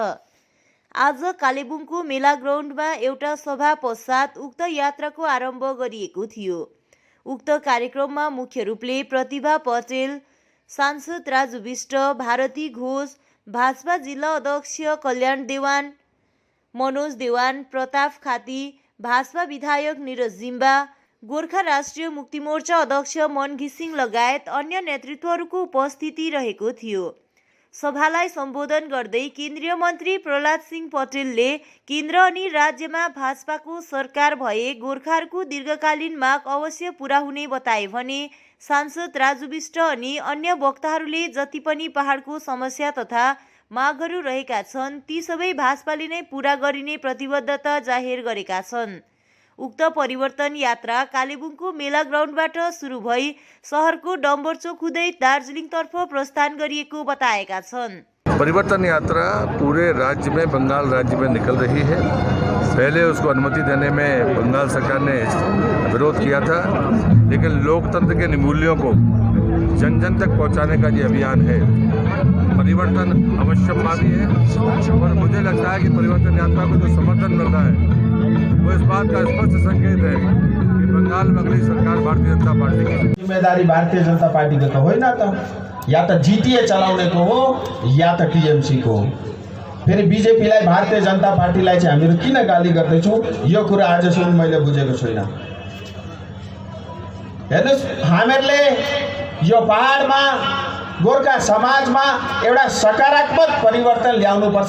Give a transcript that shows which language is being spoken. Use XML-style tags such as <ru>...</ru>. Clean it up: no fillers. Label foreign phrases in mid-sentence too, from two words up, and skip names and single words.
<ne>आज कालेबुङको मेला ग्राउन्डमा एउटा सभा पश्चात उक्त यात्राको आरम्भ गरिएको थियो। उक्त कार्यक्रममा मुख्य रूपले प्रतिभा पटेल, सांसद राजु विष्ट, भारती घोष, भाजपा जिल्ला अध्यक्ष कल्याण देवान, मनोज देवान, प्रताप खाती, भाजपा विधायक निरज जिम्बा, गोर्खा राष्ट्रिय मुक्ति मोर्चा अध्यक्ष मन घिसिङ लगायत अन्य नेतृत्वहरूको उपस्थिति रहेको थियो। सभालाई सम्बोधन गर्दै केन्द्रीय मन्त्री प्रहलाद सिंह पटेलले केन्द्र अनि राज्यमा भाजपाको सरकार भए गोर्खाहरूको दीर्घकालीन माग अवश्य पूरा हुने बताए भने सांसद राजु विष्ट अनि अन्य वक्ताहरूले जति पनि पहाडको समस्या तथा मागहरू रहेका छन् ती सबै भाजपाले नै पूरा गरिने प्रतिबद्धता जाहेर गरेका छन्। उक्त परिवर्तन यात्रा कालेबुङको मेला ग्राउन्डबाट सुरु भई शहरको डम्बरचोक हुँदै दार्जिलिङतर्फ प्रस्थान गरिएको बताएका छन्।</ne> <hi>परिवर्तन यात्रा पूरे राज्य में, बंगाल राज्य में निकल रही है। पहले उसको अनुमति देने में बंगाल सरकार ने विरोध किया था, लेकिन लोकतंत्र के मूल्यों को जन जन तक पहुंचाने का ये अभियान है। परिवर्तन अवश्यम्भावी है और मुझे लगता है कि परिवर्तन यात्रा को जो समर्थन मिल रहा है वो इस बात का स्पष्ट संकेत है कि बंगाल में अगली सरकार भारतीय जनता पार्टी की।</hi> <ne>जिम्मेदारी भारतीय जनता पार्टी को तो होइन त, या त जीटीए चलाउनेको हो या त टीएमसी को। फेरि बीजेपीलाई भारतीय जनता पार्टीलाई चाहिँ हामीहरू किन गाली गर्दैछौँ यो कुरा आजसम्म मैले बुझेको छैन। हेर्नुस्, हामीहरूले यो पहाडमा गोर्खा समाजमा एउटा सकारात्मक परिवर्तन ल्याउनुपर्छ।</ne>